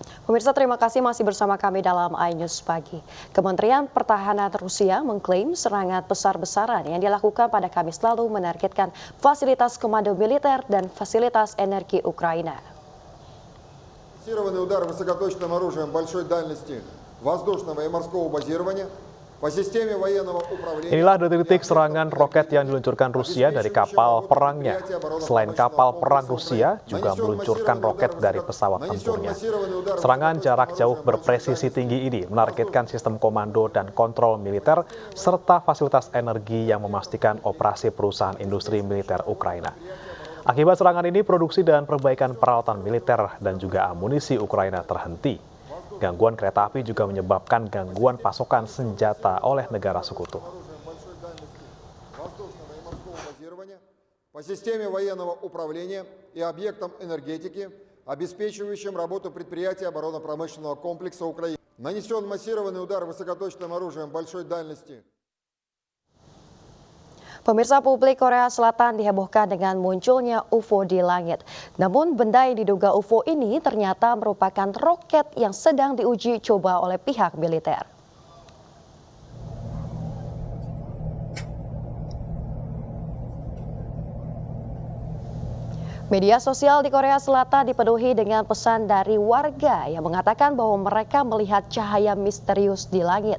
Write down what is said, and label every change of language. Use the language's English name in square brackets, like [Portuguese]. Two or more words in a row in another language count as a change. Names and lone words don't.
[Indonesian] Pemirsa, terima kasih masih bersama kami dalam iNews Pagi. Kementerian Pertahanan Rusia mengklaim serangan besar-besaran yang dilakukan pada Kamis lalu menargetkan fasilitas komando militer dan fasilitas energi Ukraina. [Russian] Массированный удар высокоточным оружием большой дальности воздушного и морского базирования по системе военного управления. [Indonesian] Inilah detik-detik serangan roket yang diluncurkan Rusia dari kapal perangnya. Selain kapal perang Rusia juga meluncurkan roket dari pesawat tempurnya. Serangan jarak jauh berpresisi tinggi ini menargetkan sistem komando dan kontrol militer serta fasilitas energi yang memastikan operasi perusahaan industri militer Ukraina. Akibat serangan ini, produksi dan perbaikan peralatan militer dan juga amunisi Ukraina terhenti. Gangguan kereta api juga menyebabkan gangguan pasokan senjata oleh negara sekutu. [Russian] По системе военного управления и объектам энергетики, обеспечивающим работу предприятий оборонно-промышленного комплекса Украины. Нанесен массированный удар высокоточным оружием большой дальности. [Indonesian] Pemirsa, publik Korea Selatan dihebohkan dengan munculnya UFO di langit. Namun benda yang diduga UFO ini ternyata merupakan roket yang sedang diuji coba oleh pihak militer. Media sosial di Korea Selatan dipenuhi dengan pesan dari warga yang mengatakan bahwa mereka melihat cahaya misterius di langit.